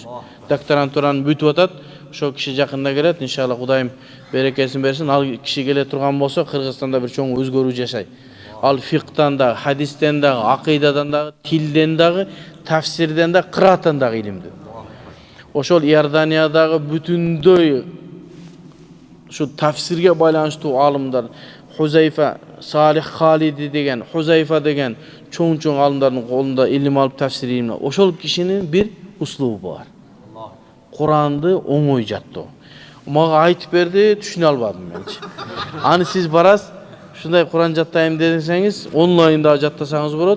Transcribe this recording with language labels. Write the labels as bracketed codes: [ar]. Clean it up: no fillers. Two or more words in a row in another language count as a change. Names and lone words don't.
[ky] Докторантураны бүтүп атат. Ошо киши жакында келет, иншалла Кудайым берекесин берсин. Ал киши келе турган болсо, Кыргызстанда бир чоң өзгөрүү жашайт. Ал фиктан да, хадистен да, акыйдадан да, тилден да, тафсирден да, кырааттан да илимди. Ошол Иорданиядагы бүтүндөй шу тафсирге байланыштуу алымдар, Huzayfa, Salih Halidi деген, Huzayfa деген чоң-чоң алымдардын колунда илим алып тафсир илимин. Ошол кишинин бир услубу бар. Куранды оңой жаттоо. Мага айтып берди, түшүнө албадым менчи. Аны сиз барасыз, ушундай Куран жаттайм десеңиз, онлайнда жаттасаңыз болот.